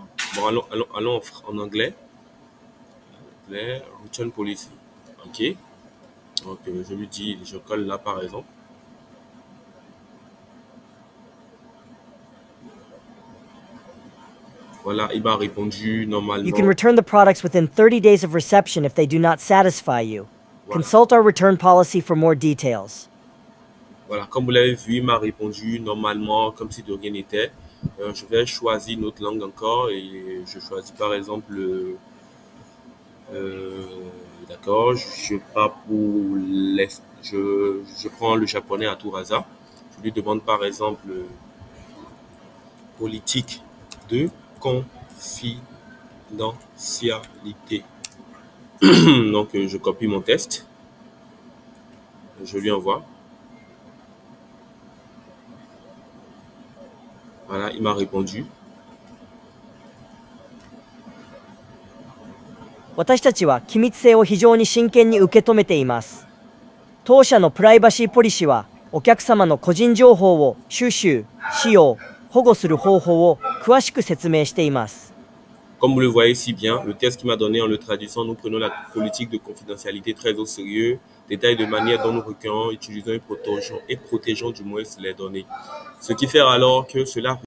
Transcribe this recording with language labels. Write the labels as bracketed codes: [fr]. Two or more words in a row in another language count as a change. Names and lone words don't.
[fr] Bon, allons en anglais. [en] Return policy. [fr] Ok. Donc, je lui dis, je colle là, par exemple. Voilà, il m'a répondu normalement. [en] You can return the products within 30 days of reception if they do not satisfy you. [fr] Voilà. [en] Consult our return policy for more details. [fr] Voilà, comme vous l'avez vu, il m'a répondu normalement, comme si de rien n'était. Je vais choisir une autre langue encore et je choisis par exemple, d'accord, je pars pour l'Est. Je prends le japonais à tout hasard. Je lui demande par exemple politique de confidentialité. Donc, je copie mon test. Je lui envoie. Voilà, il m'a répondu. [ja] 私たちは機密性を非常に真剣に受け止めています。当社のプライバシーポリシーは、お客様の個人情報を収集、使用、保護する方法を詳しく説明しています。 [fr] Comme vous le voyez si bien, le test qu'il m'a donné en le traduisant, nous prenons la politique de confidentialité très au sérieux, détail de manière dont nous recueillons, utilisons et protégeons du moins les données. Ce qui fait alors que cela